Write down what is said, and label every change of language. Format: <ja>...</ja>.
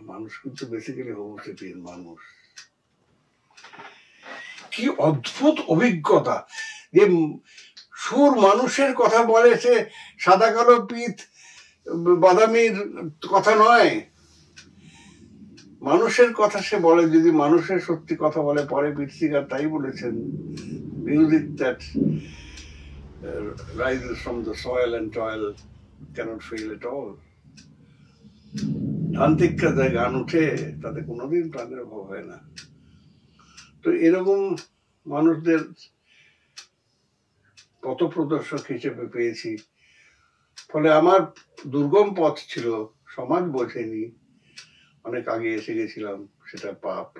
<bn>মানুষ কিন্তু বেসিক্যালি হোমোসেপিয়েন মানুষ। কি অদ্ভুত অভিজ্ঞতা যে সুর মানুষের কথা বলে, সে সাদা কালো পিত বাদামির কথা নয়, মানুষের কথা সে বলে। যদি মানুষের সত্যি কথা বলে, পরে পিটসিকার তাই বলেছেন,</bn> <en>music that rises from the soil and toil cannot fail at all।</en> <bn>ধান থেকে যে গান উঠে তাতে কোনোদিন প্রাণের অভাব হয় না। তো এরকম মানুষদের পথ প্রদর্শক হিসেবে পেয়েছি। ফলে আমার দুর্গম পথ ছিল, সমাজ বোঝেনি, অনেক আগে এসে গেছিলাম, সেটা পাপ।</bn>